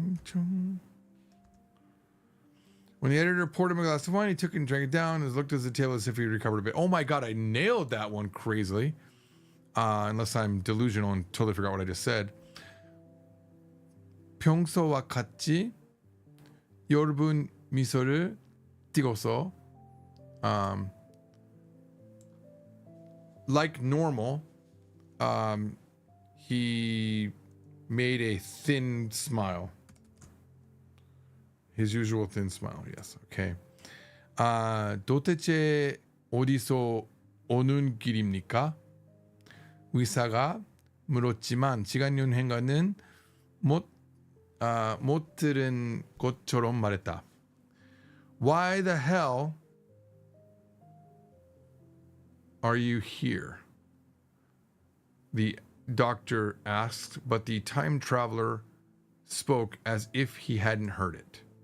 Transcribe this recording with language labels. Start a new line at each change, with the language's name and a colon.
English: When the editor poured him a glass of wine, he took it and drank it down and looked at the table as if he recovered a bit. Oh my god, I nailed that one crazily. Unless I'm delusional and totally forgot what I just said.
Korean: 평소와 같이 엷은 미소를 띠고서
English: like normal, he made a thin smile. His usual thin smile, yes. Okay.
Korean: 도대체 어디서 오는 길입니까? 의사가 물었지만 시간 여행가는 못 들은 것처럼 말했다.
English: Why the hell are you here? The doctor asked, but the time traveler spoke as if he hadn't heard it.